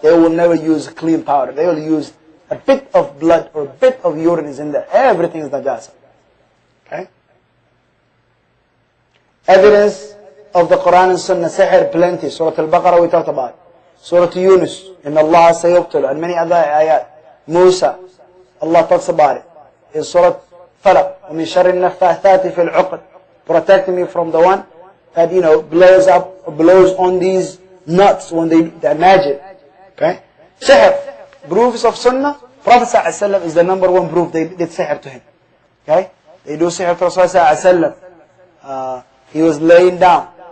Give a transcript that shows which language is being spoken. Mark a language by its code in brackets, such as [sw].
[en] They will never use clean powder. They will use a bit of blood or a bit of urine is in there. Everything is najasa. Okay. Evidence of the Quran and Sunnah, sihr, plenty. Surah Al-Baqarah we talked about. Surah Yunus, in Allah sayubtul, and many other ayat. Musa, Allah talks about it. In Surah Falaq, [ar] وَمِن شَرِّ النَّفَّاثَاتِ فِي الْعُقَدِ. [en] Protect me from the one that, you know, blows on these nuts when they magic. Okay? Sihr. Proofs of Sunnah. Prophet ﷺ is the number one proof they did sihr to him. Okay? They do sihr to Rasulullah ﷺ. He was laying down.